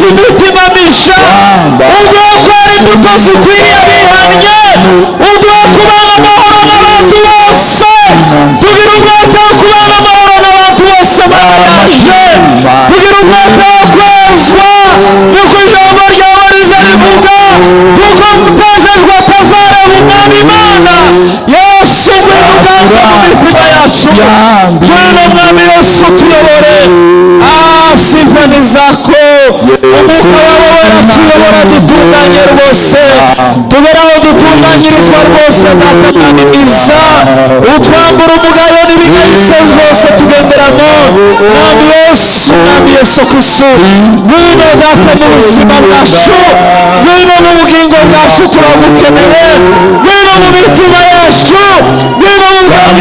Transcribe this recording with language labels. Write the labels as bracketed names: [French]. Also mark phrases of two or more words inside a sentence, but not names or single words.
[Kinyarwanda] imitima misha uduhe kwera imbuto zikwiriye abihannye uduhe kubana amahoro n'abantu bose tugira umwete wo kubana amahoro n'abantu bose mana yaje tugira umwete wo kwezwa niko ijambo ryawe riza rivuga kuko mutejejwe atazareba umwami imana Yesu ngwino uganze mu mitima yacu ngwino mwami Yesu tuyobore [Swahili] sifa ni zako [Kinyarwanda] umwuka wawe waratuyobora dutunganye rwose tugere aho dutunganyirizwa rwose data mwami mwiza utwambura umugayo n'ibigayitse zose tugenderamo mwami Yesu Kristo ngwino data mu buzima bwacu ngwino mu bugingo bwacu turagukeneye ngwino mu mitima yacu ngwino mu bwenge